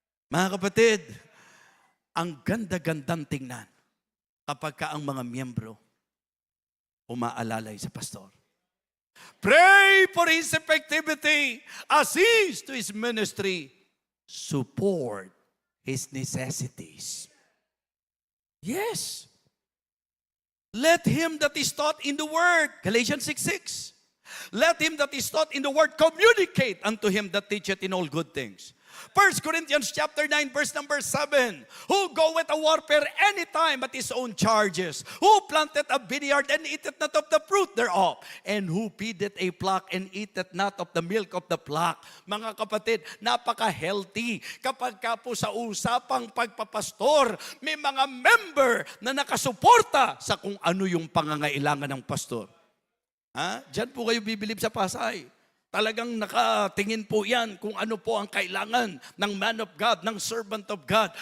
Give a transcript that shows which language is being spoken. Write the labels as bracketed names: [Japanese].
[Filipino] Mga kapatid, ang ganda-gandang tingnan kapag ka ang mga miyembro umaalalay sa pastor. [English] Pray for his effectivity, assist to his ministry, support his necessities. Yes. Let him that is taught in the word, Galatians 6:6. Let him that is taught in the word communicate unto him that teacheth in all good things. 1 Corinthians chapter 9, verse number 7. Who goeth a warfare anytime at his own charges? Who planted a vineyard and eateth not of the fruit thereof? And who feedeth a flock and eateth not of the milk of the flock? [Filipino] Mga kapatid, napaka-healthy kapag ka po sa usapang pagpapastor, may mga member na nakasuporta sa kung ano yung pangangailangan ng pastor. Ha? Diyan po kayo bibilib sa Pasay. Talagang nakatingin po yan kung ano po ang kailangan ng man of God, ng servant of God.